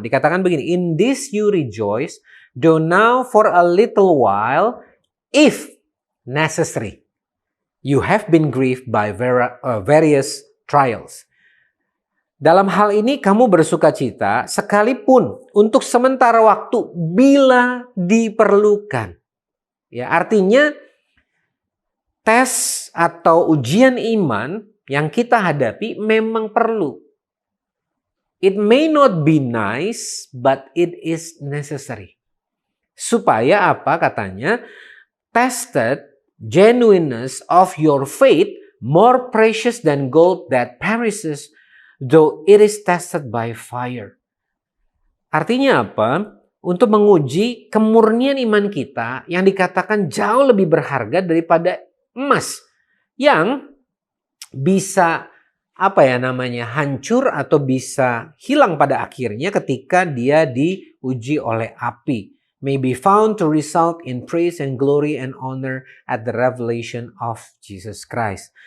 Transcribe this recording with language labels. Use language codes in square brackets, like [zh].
[id] Dikatakan begini, [en] "In this you rejoice, though now for a little while, if necessary, you have been grieved by various trials." [id] Dalam hal ini kamu bersukacita sekalipun untuk sementara waktu bila diperlukan. Ya, artinya tes atau ujian iman yang kita hadapi memang perlu. [en] It may not be nice, but it is necessary. [id] Supaya apa katanya? [en] Tested genuineness of your faith more precious than gold that perishes, though it is tested by fire. [id] Artinya apa? Untuk menguji kemurnian iman kita yang dikatakan jauh lebih berharga daripada emas yang bisa hancur atau bisa hilang pada akhirnya ketika dia diuji oleh api. [en] May be found to result in praise and glory and honor at the revelation of Jesus Christ.